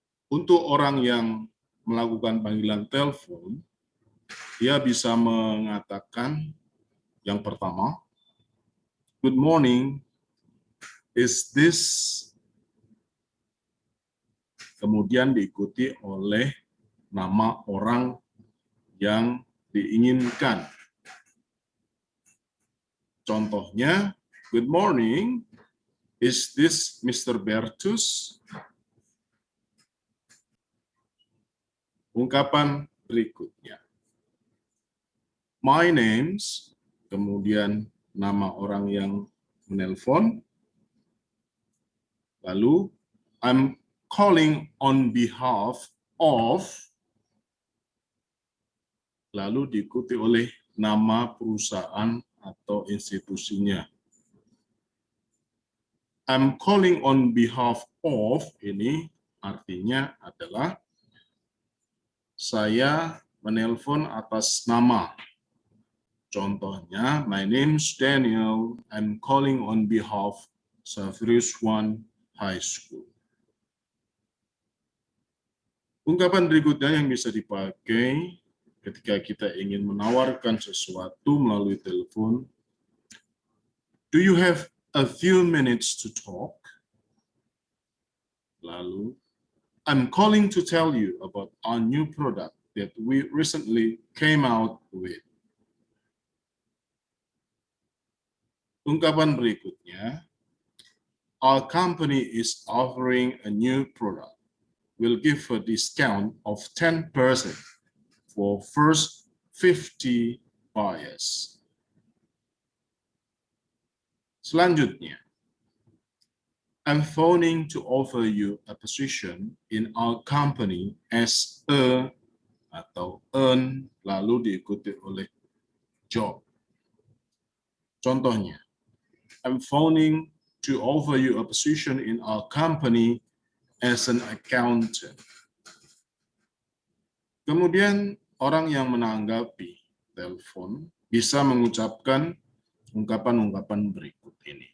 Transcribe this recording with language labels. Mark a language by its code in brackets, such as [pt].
[id] Untuk orang yang melakukan panggilan telepon, dia bisa mengatakan yang pertama, [en] good morning, is this, [id] kemudian diikuti oleh nama orang yang diinginkan. Contohnya, [en] good morning, is this Mr. Bertus? [id] Ungkapan berikutnya, [en] my name's, [id] kemudian nama orang yang menelpon, lalu [en] I'm calling on behalf of, [id] lalu diikuti oleh nama perusahaan atau institusinya. [en] I'm calling on behalf of, [id] ini artinya adalah saya menelpon atas nama. Contohnya, [en] my name's Daniel, I'm calling on behalf Xaverius One High School. [id] Ungkapan berikutnya yang bisa dipakai ketika kita ingin menawarkan sesuatu melalui telepon. [en] Do you have a few minutes to talk? [id] Lalu, [en] I'm calling to tell you about our new product that we recently came out with. [id] Ungkapan berikutnya, [en] our company is offering a new product. We'll give a discount of 10% for first 50 buyers. [id] Selanjutnya, [en] I'm phoning to offer you a position in our company as a [id] atau earn, lalu diikuti oleh job. Contohnya, [en] I'm phoning to offer you a position in our company as an accountant. [id] Kemudian orang yang menanggapi telepon bisa mengucapkan ungkapan-ungkapan berikut ini.